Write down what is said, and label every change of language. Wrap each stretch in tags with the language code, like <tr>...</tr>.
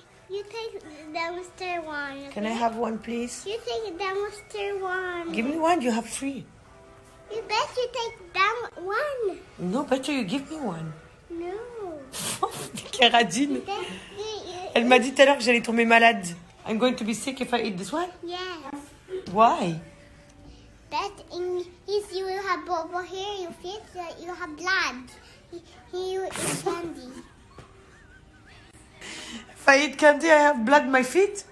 <en>You take the dumpster one. Okay? Can I have one, please? You take the dumpster one. Give me one. You have three. You bet you take down one. No, better you give me one. No. Caradine.</en> <fr>Elle m'a dit tout à l'heure que j'allais tomber malade.</fr> <en>I'm going to be sick if I eat this one? Yes. Why? But if you have bubble here, you feel that you have blood. Here you eat candy. If I eat candy, I have blood in my feet?</en>